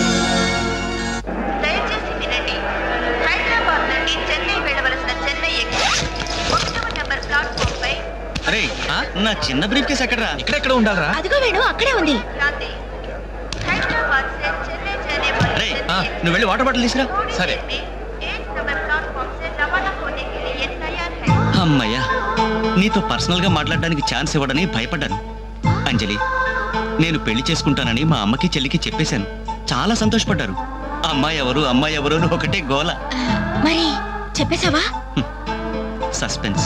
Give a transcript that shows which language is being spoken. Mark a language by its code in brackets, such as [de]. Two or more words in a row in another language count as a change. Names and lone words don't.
[te] దయచేసి వినండి. హైదరాబాద్ నుండి చెన్నై వెళ్ళవలసిన చెన్నై ఎక్స్ప్రెస్ 1వ నంబర్ ప్లాట్ఫామ్ పై. అరే నా చిన్న బ్రీఫ్ కేసు ఎక్కడరా? ఇక్కడెక్కడ ఉండాలరా? అదిగో వేణు, అక్కడే ఉంది. [hi] हैदराबाद से चेन्नई जाने वाली [te] అరే నువ్వు వెళ్ళి [en] water bottle [te] తీసురా. సరే. [hi] 1 नंबर प्लेटफॉर्म से रवाना होने के लिए तैयार है. [te] అమ్మయ్యా, నీతో పర్సనల్ గా మాట్లాడడానికి ఛాన్స్ ఇవ్వడని భయపడ్డాను. అంజలి, నేను పెళ్లి చేసుకుంటానని మా అమ్మకి చెల్లికి చెప్పేశాను. చాలా సంతోషపడ్డారు. అమ్మాయి ఎవరు అమ్మాయి ఎవరు అని ఒకటే గోల. మరి చెప్పేశావా? సస్పెన్స్.